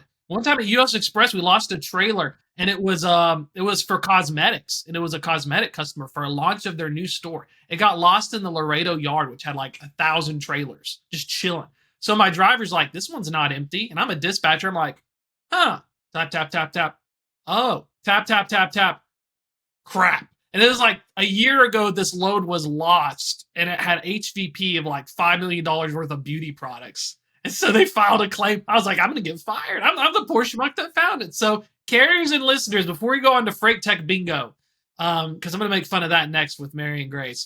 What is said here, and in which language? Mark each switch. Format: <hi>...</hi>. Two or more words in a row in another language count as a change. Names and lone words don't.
<en>One time at US Express, we lost a trailer, and it was for cosmetics, and it was a cosmetic customer for a launch of their new store. It got lost in the Laredo yard, which had like 1,000 trailers just chilling. So my driver's like, this one's not empty, and I'm a dispatcher. I'm like, huh? Tap tap tap tap. Oh, tap tap tap tap. Crap. And it was like a year ago, this load was lost, and it had HVP of like $5 million worth of beauty products. And so they filed a claim. I was like, I'm going to get fired. I'm the poor schmuck that found it. So carriers and listeners, before we go on to Freight Tech Bingo, because I'm going to make fun of that next with Mary and Grace.</en>